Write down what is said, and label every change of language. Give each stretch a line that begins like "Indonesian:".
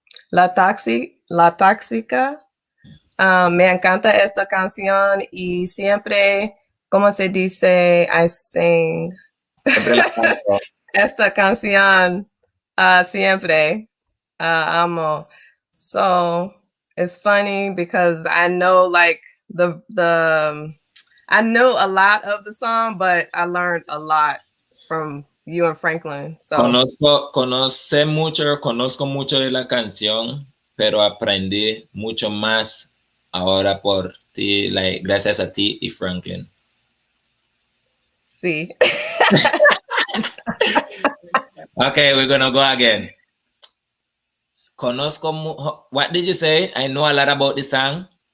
Spanish: La Toxica. Me encanta esta canción y siempre, ¿cómo se dice?
English: I sing.
Spanish: Esta canción siempre amo.
English: So it's funny because I know like I know a lot of the song, but I learned a lot from you and Franklin. So
Spanish: Conozco mucho de la canción, pero aprendí mucho más ahora por ti, like, gracias a ti y Franklin. Sí.
English: Okay, we're gonna go again. What did you say? I know a lot about the song.